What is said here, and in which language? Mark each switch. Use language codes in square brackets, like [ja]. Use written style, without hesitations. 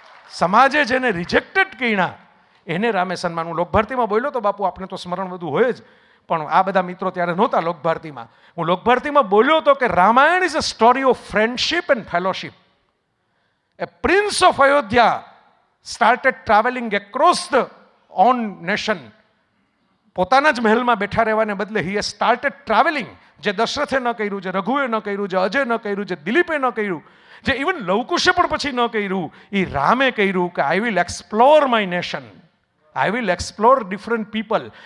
[gu] સમાજે જેને રિજેક્ટેડ કહીના એને રામે સન્માન. હું લોકભારતીમાં બોલ્યો તો બાપુ, આપણે તો સ્મરણ બધું હોય જ, પણ આ બધા મિત્રો ત્યારે નહોતા લોકભારતીમાં. હું લોકભારતીમાં બોલ્યો તો કે [en] Ramayana is a story of friendship and fellowship. A prince of Ayodhya started traveling across the own nation. [gu] પોતાના જ મહેલમાં બેઠા રહેવાને બદલે [en] he has started traveling. [gu] જે દશરથે ન કર્યું, જે રઘુએ ન કર્યું, જે અજય ન કર્યું, જે દિલીપે ન કર્યું, જે ઇવન લવકુશે પણ પછી ન કર્યું, એ રામે કર્યું કે [en] I will explore my nation, I will explore different people.